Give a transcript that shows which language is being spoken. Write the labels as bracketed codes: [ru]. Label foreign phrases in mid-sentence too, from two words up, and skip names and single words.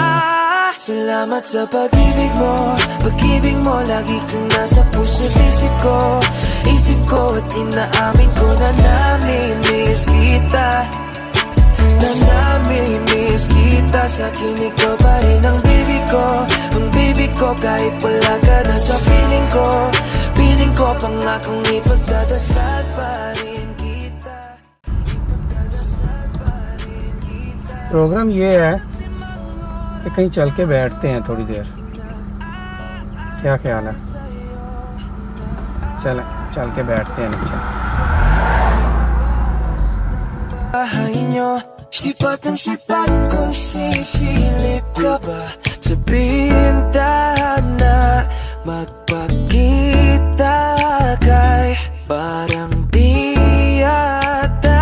[tl] Salamat sa pag-ibig mo, lagi kang nasa puso't isip ko at inaamin ko na namimiss kita. na namimiss kita. Sa'kin ikaw pa rin ang baby ko, ang baby ko. Kahit wala ka na sa piling ko, piling ko pangakong ipagdadasal pa rin kita. [hi] प्रोग्राम ये है कि कहीं चल के बैठते हैं थोड़ी देर, क्या ख्याल है? चल के बैठते हैं नीचे. [tl] Bahay nyo, sipat ng sipat kung sisilip ka ba. Sabihin tahan na magpakita kay parang di yata.